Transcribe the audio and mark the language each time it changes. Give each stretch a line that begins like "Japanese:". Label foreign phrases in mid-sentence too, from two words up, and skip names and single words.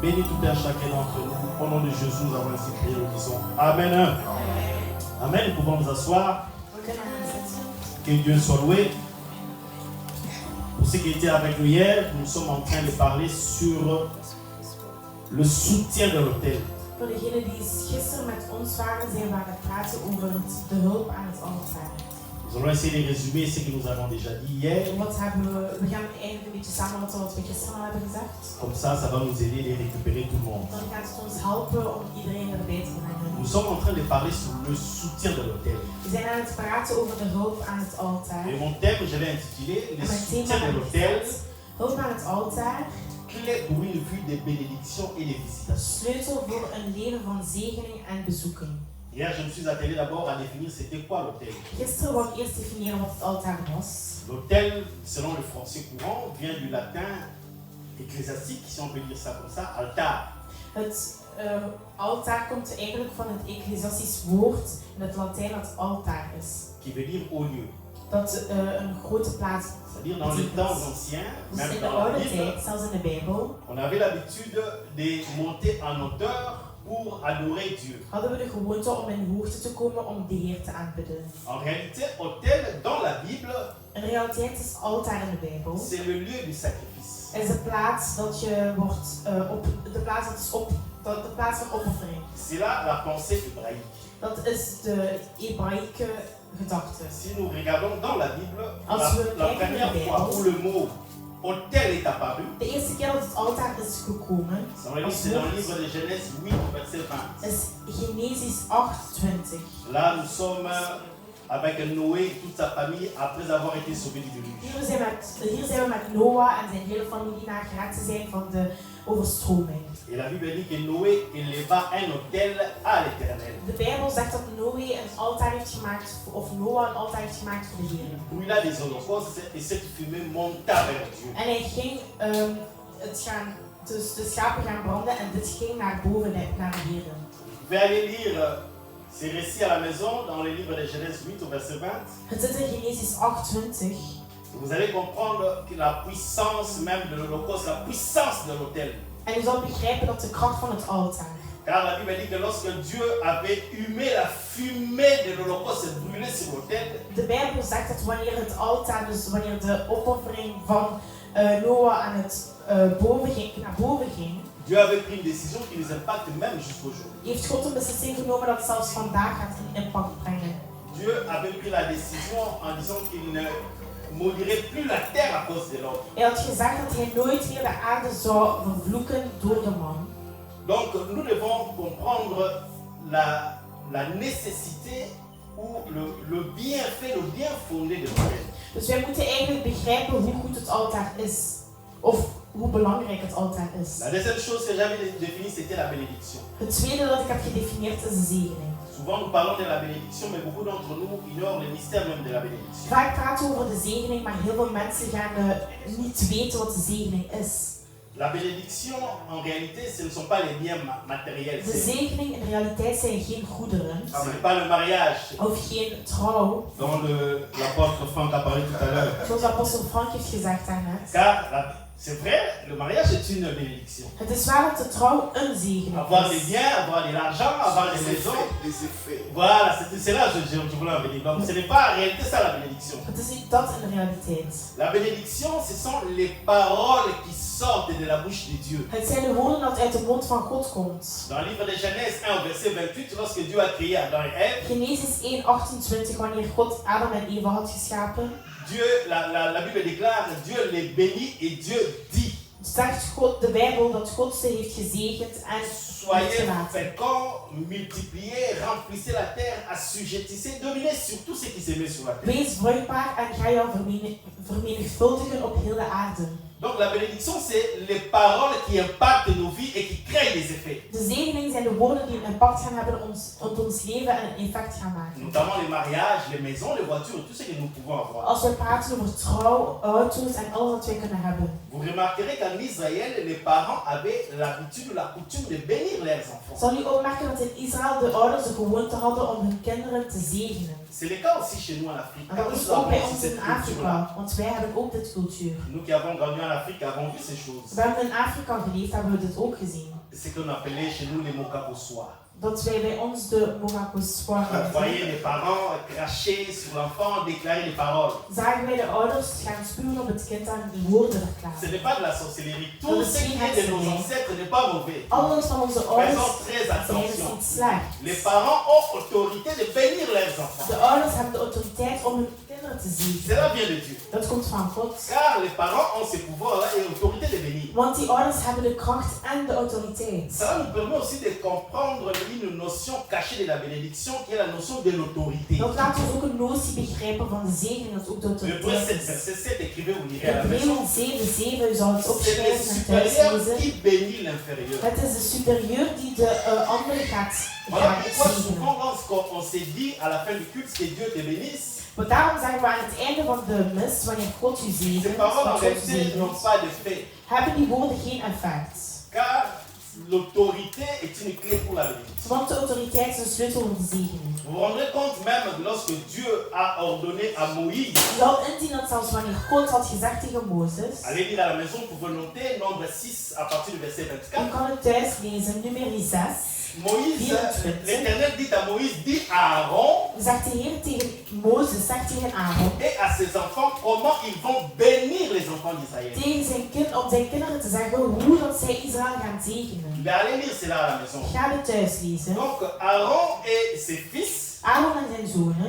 French: Bénis tout un chacun d'entre nous. Au nom de Jésus, nous avons ainsi prié, nous disons Amen. Amen. Amen. Nous pouvons nous asseoir. Que Dieu soit loué. Pour ceux qui étaient avec nous hier, nous sommes en train de parler sur le soutien de l'autel.
Dutch: Voor degenen die gisteren met ons waren, zijn we aan het praten over de hulp aan het altaar.
French: Nous allons essayer de résumer ce que nous avons déjà dit hier.
Dutch: We gaan eigenlijk een beetje samenvatten wat we gisteren al hebben gezegd.
French: Comme ça va nous aider de récupérer tout le monde.
Dutch: Dan gaat het ons helpen om iedereen erbij te brengen.
French: Nous sommes en train de parler sur le soutien de l'autel.
Dutch: We zijn aan het praten over de hulp aan het altaar.
French: Et mon thème, je l'ai intitulé le soutien de l'autel.
Dutch: Hulp aan het altaar.
French: Clé pour une vie de bénédiction et de visitation.
Dutch: Sleutel voor een leven van zegening en bezoeking.
French: Hier, je me suis attelé d'abord à définir c'était quoi l'autel.
Dutch: Gisteren wou ik eerst definiëren wat het altaar was.
French: L'autel, selon le français courant, vient du latin ecclésiastique, si on peut dire ça comme ça, altar.
Dutch: Het altaar komt eigenlijk van het ecclesiastisch woord in het Latijn dat altaar is.
French: Qui veut dire haut lieu.
Dutch: Dat een grote plaats
French: C'est-à-dire dans les temps anciens,
Dutch: dus
French: même
Dutch: in de
French: dans la
Dutch: oude
French: Bible,
Dutch: tijd, zelfs in de Bijbel,
French: on avait l'habitude de monter en hauteur pour adorer Dieu.
Dutch: hadden we de gewoonte om in hoogte te komen om de Heer te aanbidden.
French: En réalité, autel dans la Bible,
Dutch: In realiteit is altaar in de Bijbel
French: c'est le lieu du sacrifice.
Dutch: is de plaats dat je wordt de plaats dat is de plaats van opoffering.
French: C'est là la pensée hébraïque.
Dutch: Dat is de Hebraïeke gedachte.
French: Si nous regardons dans la Bible,
Dutch: Als we
French: la
Dutch: kijken naar
French: première
Dutch: de
French: fois
Dutch: Bijbel,
French: où le mot autel est apparu,
Dutch: de eerste keer dat het altaar is gekomen,
French: c'est dans le livre de Genèse 8, verset 20.
Dutch: is Genesis 28.
French: Là, nous sommes avec Noé et toute sa famille après avoir été sauvés du déluge.
Dutch: Hier zijn we met Noah en zijn hele familie na gered te zijn van de overstroming.
French: Et la Bible dit que Noé éleva un autel à l'Éternel.
Dutch: De Bijbel zegt dat Noé een altaar heeft gemaakt, of Noah een altaar heeft gemaakt voor de Heer.
French: Où il a des holocaustes et cette fumée monta vers Dieu.
Dutch: En hij ging dus de schapen gaan branden en dit ging naar boven, naar de Heer.
French: Vous pouvez aller lire ces récits à la maison dans le livre de Genèse 8 au verset 20.
Dutch: Het zit in Genesis 28.
French: Vous allez comprendre que la puissance même de l'Holocauste, la puissance de l'autel.
Dutch: En u zal begrijpen dat de kracht van het altaar.
French: Car la Bible dit que lorsque Dieu avait humé la fumée de l'Holocauste et brûlé sur l'autel,
Dutch: De Bijbel zegt dat wanneer het altaar, dus wanneer de opoffering van Noah aan het naar boven ging,
French: Dieu avait pris une décision qui nous impacte même jusqu'aujourd'hui.
Dutch: heeft God een beslissing genomen dat zelfs vandaag gaat een impact brengen.
French: Dieu avait pris la décision en disant qu'il ne maudirait plus la terre à cause de l'homme.
Dutch: Hij had gezegd dat hij nooit meer de aarde zou vervloeken door de man.
French: Donc nous devons comprendre la nécessité ou le bienfait, le bien fondé de l'autel.
Dutch: Dus wij moeten eigenlijk begrijpen hoe goed het altaar is. Of hoe belangrijk het altaar is.
French: La deuxième chose que j'avais définie, c'était la bénédiction.
Dutch: Het tweede dat ik heb gedefinieerd is de zegening.
French: Souvent nous parlons de la bénédiction, mais beaucoup d'entre nous ignorent le mystère même de la bénédiction.
Dutch: Vaak praten we over de zegening, maar heel veel mensen gaan niet weten wat de zegening is.
French: La bénédiction, en réalité, ce ne sont pas les biens matériels.
Dutch: De zegening in realiteit zijn geen goederen.
French: Ce n'est pas le mariage,
Dutch: Of geen trouw.
French: dont l'apôtre Franck a parlé tout à l'heure.
Dutch: Zoals apostel Frank heeft gezegd daarnet.
French: Car c'est vrai, le mariage est une bénédiction.
Dutch: Het is waar dat de trouw een zegening
French: Avoir des
Dutch: is.
French: biens, avoir de l'argent, avoir des maisons. Les effets. Voilà, c'est là que je voulais en venir. Donc ce n'est pas en réalité ça la bénédiction.
Dutch: Het is niet dat in de realiteit.
French: La bénédiction, ce sont les paroles qui sortent de la bouche de Dieu.
Dutch: Het zijn de woorden dat uit de mond van God komt.
French: Dans le livre de Genèse 1, verset 28, lorsque Dieu a créé Adam et Ève,
Dutch: Genesis 1:28, wanneer God Adam en Eva had geschapen,
French: Dieu, la Bible déclare, Dieu les bénit et Dieu dit,
Dutch: zegt God, de Bijbel, dat God ze heeft gezegend en heeft
French: soyez
Dutch: gelaten.
French: féconds, multipliez, remplissez la terre, assujettissez, dominez sur tout ce qui se met sur la terre.
Dutch: Wees vruchtbaar en ga jou vermenigvuldigen op heel de aarde.
French: Donc la bénédiction, c'est les paroles qui impactent nos vies et qui créent des effets.
Dutch: De zegening zijn de woorden die een impact gaan hebben op ons leven en een effect gaan maken.
French: Notamment les mariages, les maisons, les voitures, tout ce que nous pouvons avoir.
Dutch: Als we praten over trouw, auto's en alles wat wij kunnen hebben.
French: Vous remarquerez qu'en Israël, les parents avaient l'habitude ou la coutume de bénir leurs enfants.
Dutch: Zal u opmerken dat in Israël de ouders de gewoonte hadden om hun kinderen te zegenen.
French: C'est le cas aussi chez nous en Afrique.
Dutch: En
French: Car
Dutch: dat
French: nous
Dutch: is ook
French: avons
Dutch: bij
French: aussi
Dutch: ons
French: cette
Dutch: in
French: culture-là.
Dutch: Afrika, want wij hebben ook dit cultuur.
French: Nous qui avons grandi en Afrique avons vu ces choses.
Dutch: We hebben in Afrika geleefd, hebben we dit ook gezien.
French: C'est ce qu'on appelait chez nous les mokapossois.
Dutch: Dat wij bij ons de Morakoswa
French: Vous voyez les parents cracher sur l'enfant, déclarer les paroles.
Dutch: zagen wij de ouders gaan spuwen op het kind en die woorden
French: Ce
Dutch: verklaren.
French: n'est pas de la sorcellerie. Tout ce qui est de nos ancêtres n'est pas mauvais.
Dutch: Alles van onze
French: Faisons
Dutch: ouders
French: très
Dutch: zijn dus
French: attention.
Dutch: niet slecht.
French: Les parents ont autorité de bénir leurs enfants.
Dutch: De ouders hebben de autoriteit om hun kinderen te zegenen.
French: Cela vient de Dieu.
Dutch: Dat komt van God.
French: Car les parents ont ce pouvoir-là et l'autorité de bénir.
Dutch: Want die ouders hebben de kracht en de autoriteit.
French: Cela nous permet aussi de comprendre une notion cachée de la bénédiction qui est la notion de l'autorité.
Dutch: Dat laat ons ook een notie begrijpen van de zegen, dat ook de
French: Hébreux 7,
Dutch: autoriteit is.
French: verset 7, écrivez, vous lirez à la maison.
Dutch: Hebreeën 7:7, u zal het
French: C'est le
Dutch: opschrijven en thuis
French: supérieur
Dutch: lezen.
French: qui bénit l'inférieur.
Dutch: Het is de superieur die de andere gaat
French: Voilà pourquoi
Dutch: zegenen.
French: souvent lorsqu'on se dit à la fin du culte que Dieu te bénisse,
Dutch: Maar daarom zeggen we aan het einde van de mis, wanneer God u
French: ces
Dutch: zegent,
French: paroles en
Dutch: dat God u
French: réalité
Dutch: zegent,
French: n'ont pas d'effet.
Dutch: hebben die woorden geen effect.
French: Car l'autorité est une clé pour la bénédiction.
Dutch: Want de autoriteit is een sleutel voor de zegening.
French: Vous vous rendrez compte même que lorsque Dieu a ordonné à Moïse,
Dutch: Je zal inzien dat zelfs wanneer God had gezegd tegen Mozes,
French: allez lire à la maison, vous pouvez noter nombre 6 à partir du verset
Dutch: u
French: 24.
Dutch: kan het thuis lezen, nummer 6.
French: Moïse, l'Éternel dit à Moïse, dit à Aaron
Dutch: Zegt de Heer tegen Mozes, zegt tegen Aaron,
French: et à ses enfants comment ils vont bénir les enfants d'Israël.
Dutch: tegen om zijn kinderen te zeggen hoe dat zij Israël gaan zegenen.
French: Mais allez lire cela à la maison.
Dutch: Ga het thuis lezen.
French: Donc Aaron et ses fils
Dutch: Aaron en zijn zonen